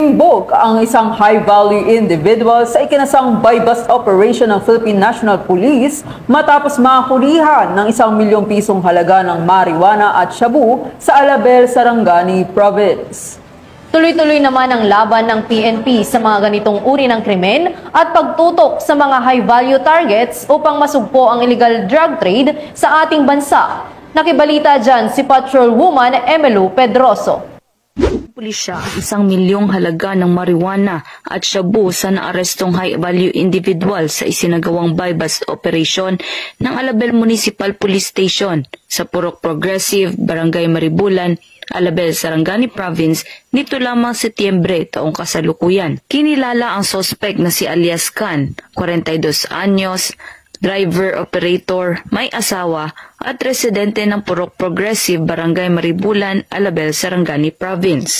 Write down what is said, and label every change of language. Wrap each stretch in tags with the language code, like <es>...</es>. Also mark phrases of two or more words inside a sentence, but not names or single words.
<tl>Hinihibog ang isang</tl> <en>high-value individual</en> <tl>sa ikinasang</tl> <en>buy-bust operation</en> <tl>ng Philippine National Police matapos makulihan ng 1 milyong pisong halaga ng marijuana at shabu sa Alabel, Sarangani Province. Tuloy-tuloy naman ang laban ng PNP sa mga ganitong uri ng krimen at pagtutok sa mga</tl> <en>high-value targets</en> <tl>upang masugpo ang</tl> <en>illegal drug trade</en> <tl>sa ating bansa. Nakibalita dyan si Patrolwoman Emelu Pedroso. Pulisya, 1 milyong halaga ng marijuana at shabu sa naarestong</tl> <en>high-value individual</en> <tl>sa isinagawang</tl> <en>buy-bust operation</en> <tl>ng Alabel Municipal Police Station sa Purok Progressive, Barangay Maribulan, Alabel, Sarangani Province nito lamang Setyembre taong kasalukuyan. Kinilala ang sospek na si alias Khan, 42 anyos,</tl> <en>driver, operator,</en> <tl>may asawa at residente ng Purok Progressive, Barangay Maribulan, Alabel, Sarangani Province.</tl>